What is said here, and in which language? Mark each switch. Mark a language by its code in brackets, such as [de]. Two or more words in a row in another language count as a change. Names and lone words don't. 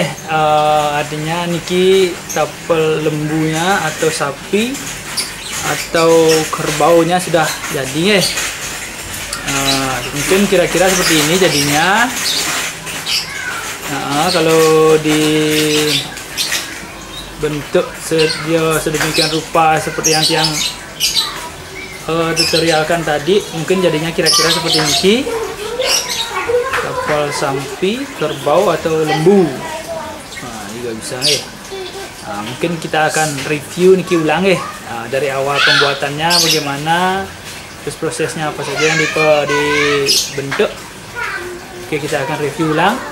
[id] Artinya Niki tapel lembunya atau sapi atau kerbaunya sudah jadi nggih. Mungkin kira-kira seperti ini jadinya. Nah, kalau di bentuk sedemikian rupa seperti yang tutorialkan tadi, mungkin jadinya kira-kira seperti Niki. [ban] Tapal sampi, [id] kerbau atau lembu. Nah, juga bisa nih. Nah, mungkin kita akan review Niki ulang ya. Nah, dari awal pembuatannya bagaimana, terus prosesnya apa saja yang dibentuk. Oke, kita akan review ulang.